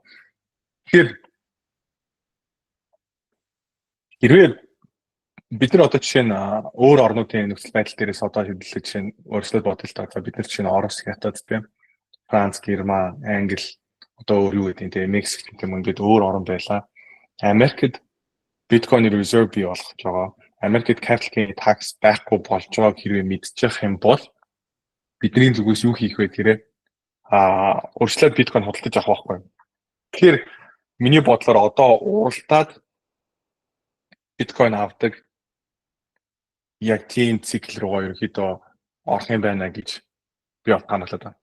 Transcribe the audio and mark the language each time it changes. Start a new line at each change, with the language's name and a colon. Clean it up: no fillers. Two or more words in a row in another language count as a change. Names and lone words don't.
Mongolian: Тэгэхээр хэрвээ бид нар одоо жишээ нь өөр орнуудын нөхцөл байдал дээрээс одоо хэвлэлээ жишээ нь өөрсдөө бодолтой. За бид нар жишээ нь Орос, Хятад тийм Франц, Герман, Англи одоо өөр юу гэдэг тийм Мексик гэх юм ингээд өөр орн байлаа. Америкт биткойн резерв бий болгож байгаа. Америкт
English: capital gain tax
Mongolian: байхгүй болж байгааг хэрвээ мэдчих юм бол бидний зүгээс юу хийх вэ гэхээр урьдчилан биткойн худалдаж авах байхгүй. Тэгэхээр миний бодлоор одоо уралдаад биткойн авдаг яг тийм цикл руугаа ерөөхдөө орох юм байна гэж би бодгоомлоод байна.